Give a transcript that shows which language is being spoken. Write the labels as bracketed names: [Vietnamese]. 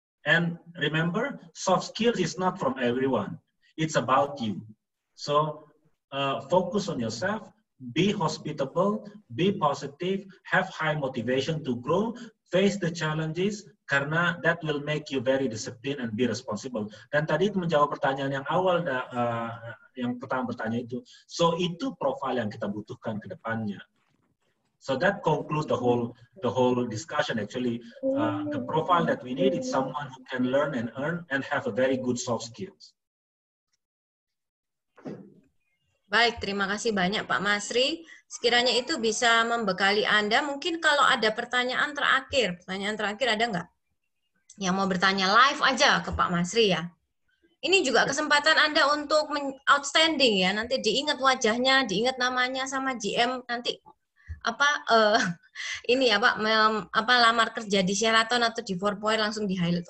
[English] And remember, soft skills is not from everyone. It's about you. So focus on yourself, be hospitable, be positive, have high motivation to grow, face the challenges, [Indonesian] karena [English] that will make you very disciplined and be responsible. [Indonesian] Dan tadi itu menjawab pertanyaan yang awal, yang pertama bertanya itu. So itu profil yang kita butuhkan ke depannya. [English] So that concludes the whole discussion. Actually, the profile that we need is someone who can learn and earn and have a very good soft skills. [Indonesian] Baik, terima kasih banyak Pak Masri. Sekiranya itu bisa membekali Anda. Mungkin kalau ada pertanyaan terakhir ada nggak? Yang mau bertanya live aja ke Pak Masri ya. Ini juga kesempatan Anda untuk outstanding ya. Nanti diingat wajahnya, diingat namanya sama GM nanti ini ya Pak, lamar kerja di Sheraton atau di 4 Point langsung di highlight.